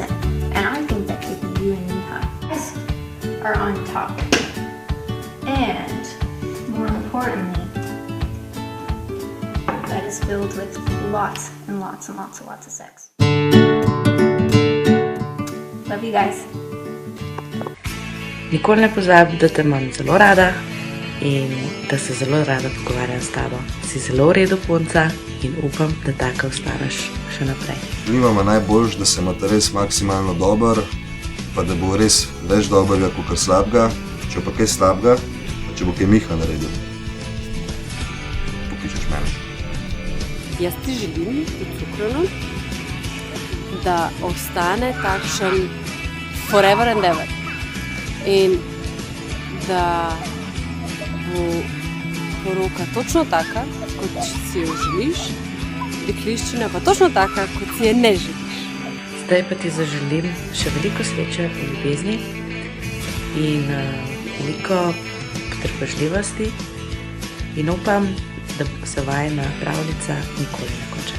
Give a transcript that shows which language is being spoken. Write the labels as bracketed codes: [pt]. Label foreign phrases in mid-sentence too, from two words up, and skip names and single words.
[en] And I think that could be you and Miha. Guys are on top. And more importantly, that is filled with lots and lots and lots and lots of sex. Love you guys. [sl] Nikoli ne pozabi, da te imam zelo rada in da se zelo rada pogovarjam s tabo. Si zelo v redu punca in upam, da taka ostaneš še naprej. Želimo najboljš, da se imate res maksimalno dober, pa da bo res več dobrega kot slabega, če pa kaj slabega, pa če bo kaj Miha naredil. Pokličeš mene. Jaz ti želim, Cukrano, da ostane takšen [en] forever and ever. [sl] In da bo poroka točno taka, kot si jo želiš, dekliščina pa točno taka, kot si je ne želiš. Zdaj pa ti zaželim še veliko sreče v ljubezni in veliko potrpežljivosti in upam, da se vajina pravljica nikoli ne konča.